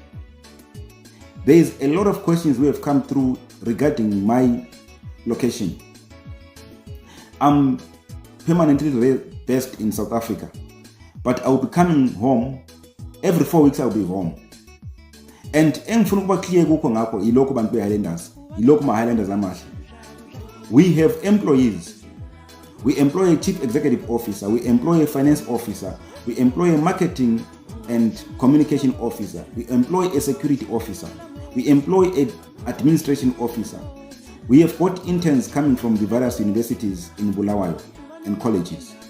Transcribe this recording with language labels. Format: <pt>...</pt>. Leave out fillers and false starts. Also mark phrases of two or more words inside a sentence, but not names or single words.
<en>There is a lot of questions we have come through regarding my location. I'm permanently based in South Africa, but I will be coming home every 4 weeks. I will be home.</en> <nd>And engifuna ukuba clear kukho ngakho ilokho bantu be-Highlanders, ilokho ma-Highlanders amahle.</nd> <en>We have employees. We employ a chief executive officer, we employ a finance officer, we employ a marketing and communication officer, we employ a security officer, we employ an administration officer. We have got interns coming from the various universities in Bulawayo and colleges.</en>